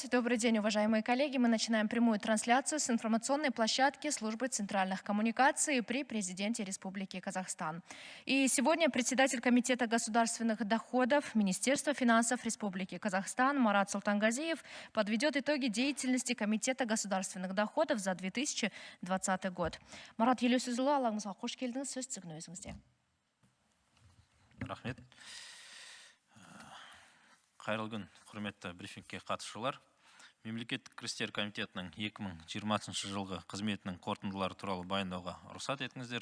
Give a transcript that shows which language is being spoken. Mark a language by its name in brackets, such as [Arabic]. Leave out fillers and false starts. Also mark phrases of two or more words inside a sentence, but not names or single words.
[Russian] Добрый день, уважаемые коллеги. Мы начинаем прямую трансляцию с информационной площадки Службы центральных коммуникаций при президенте Республики Казахстан. И сегодня председатель Комитета государственных доходов Министерства финансов Республики Казахстан Марат Султангазиев подведет итоги деятельности Комитета государственных доходов за 2020 год. [Kazakh] Марат Елеусізұлы, алаңызға қош келдіңіз, сөз тізгін өзіңізде. Рахмет. Қайырлы күн, құрметті брифингке қатысушылар. Мемлекеттік кірістер комитетінің 2020 жылғы қызметінің қорытындылары туралы баяндауға рұқсат етіңіздер.